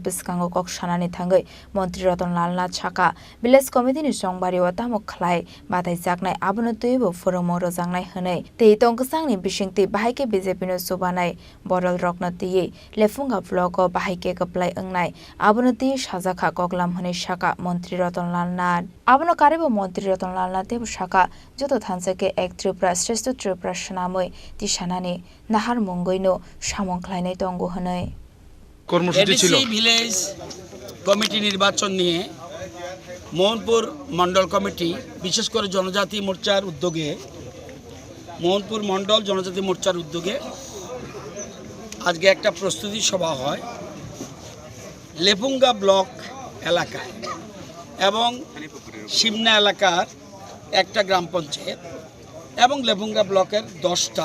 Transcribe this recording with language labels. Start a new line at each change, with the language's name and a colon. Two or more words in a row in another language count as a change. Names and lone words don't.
Kok Borok: biskango koksanani thangai Mantri Ratanlal Nath chaka
English: Village Committee
Kok Borok: ni songbari watamo khlai batai jaknai abono tuibo formo rojangnai hwnai tei tongksangni bisingti bahaike BJP no subanai borol rokna tiye lefunga vlog o bahaike kaplai angnai abono ti sajakha koklam hwnai saka Mantri Ratanlal Nath abono karebo Mantri Ratanlal Nath debo saka joto thansake ek Tripura shrestho Tripura shanamoi tishanani nahar mongoino samong khlainai tongo
Bangla: ADC
English: village committee
Bangla: নির্বাচন নিয়ে মোহনপুর মন্ডল কমিটি বিশেষ করে জনজাতি মোর্চার উদ্যোগে মোহনপুর মন্ডল জনজাতি মোর্চার উদ্যোগে আজকে একটা প্রস্তুতি সভা হয় লেপুঙ্গা ব্লক এলাকায় এবং সিমনা এলাকার একটা গ্রাম পঞ্চায়েত এবং লেপুঙ্গা ব্লকের 10টা